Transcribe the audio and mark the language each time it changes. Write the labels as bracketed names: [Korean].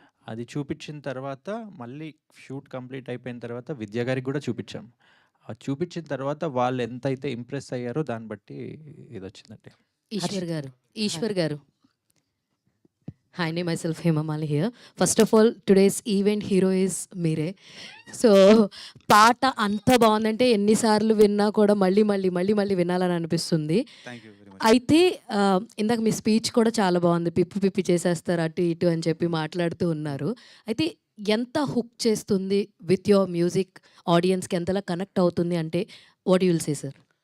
[Telugu] అది చూపించిన తర్వాత మళ్ళీ షూట్ కంప్లీట్ అయిపోయిన తర్వాత విద్యా గారికి కూడా చూపించాం. అది చూపించిన తర్వాత వాళ్ళు ఎంతైతే ఇంప్రెస్ అయ్యారో దాన్ని బట్టి ఇది వచ్చిందండి. ఈశ్వర్ గారు. [English] Hi, name myself Hema Mali here. First of all, today's event hero is మీరే. [Telugu] సో పాట అంత బాగుందంటే ఎన్నిసార్లు విన్నా కూడా మళ్ళీ మళ్ళీ మళ్ళీ మళ్ళీ వినాలని అనిపిస్తుంది. [English] Thank you very much. [Telugu] అయితే ఇందాక మీ స్పీచ్ కూడా చాలా బాగుంది. పిప్పి పిప్పి చేసేస్తారు అటు ఇటు అని చెప్పి మాట్లాడుతూ ఉన్నారు. అయితే ఎంత హుక్ చేస్తుంది [English] with your music, [Telugu] ఆడియన్స్కి ఎంతలా కనెక్ట్ అవుతుంది అంటే [English] What you will say sir?